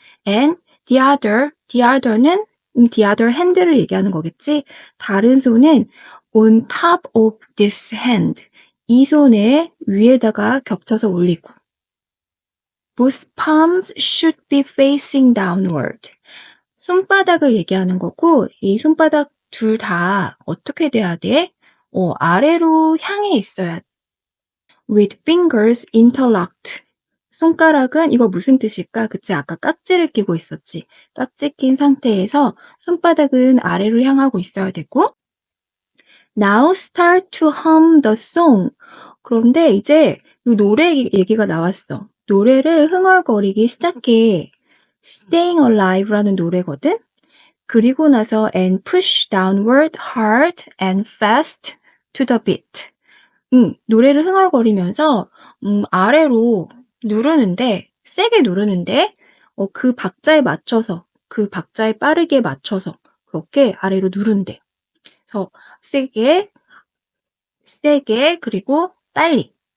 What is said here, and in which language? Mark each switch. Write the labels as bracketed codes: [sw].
[en] and the other는 the other hand를 [ko] 얘기하는 거겠지? 다른 손은 [en] on top of this hand. [ko] 이 손의 위에다가 겹쳐서 올리고. [en] Both palms should be facing downward. [ko] 손바닥을 얘기하는 거고, 이 손바닥 둘 다 어떻게 돼야 돼? 아래로 향해 있어야 돼. [en] With fingers interlocked. [ko] 손가락은 이거 무슨 뜻일까? 그치? 아까 깍지를 끼고 있었지. 깍지 낀 상태에서 손바닥은 아래로 향하고 있어야 되고 [en] Now start to hum the song. [ko] 그런데 이제 이 노래 얘기가 나왔어. 노래를 흥얼거리기 시작해. Staying Alive라는 노래거든? 그리고 나서 [en] and push downward hard and fast to the beat. [ko] 노래를 흥얼거리면서 아래로 누르는데 세게 누르는데 그 박자에 맞춰서 그 박자에 빠르게 맞춰서 그렇게 아래로 누른대. 그래서 세게 그리고 빨리.